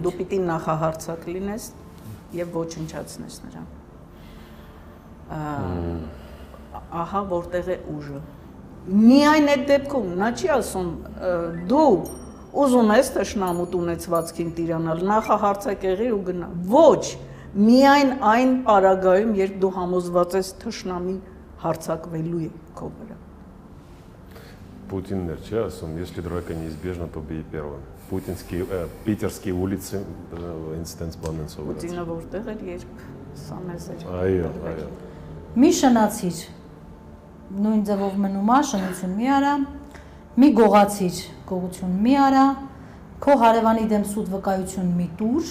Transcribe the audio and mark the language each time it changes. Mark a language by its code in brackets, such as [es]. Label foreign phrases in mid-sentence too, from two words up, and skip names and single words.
[hy] Դու պիտի նախահարցակ լինես եւ ոչնչացնես նրան։ Ահա որտեղ է ուժը։ Միայն այդ դեպքում նա չի ասում դու ուզում ես թշնամուտ ունեցվածքին տիրանալ, նախահարցակ եղիր ու գնա։ Ոչ, միայն այն պարագայում, երբ դու համոզված ես թշնամին հարձակվելու է քո վրա։ Путин չի ասում, [ru] если драка неизбежна, то бей первым. Питерские улицы [hy] ինստենց բան են սովորած։ Պուտինը որտեղ էր, երբ սա մեզ էր։ Այո, այո։ Մի շնացիր, նույն ձևով մնում է, շնություն մի արա, մի գողացիր, գողություն մի արա, քո հարևանի դեմ սուտ վկայություն մի տուր,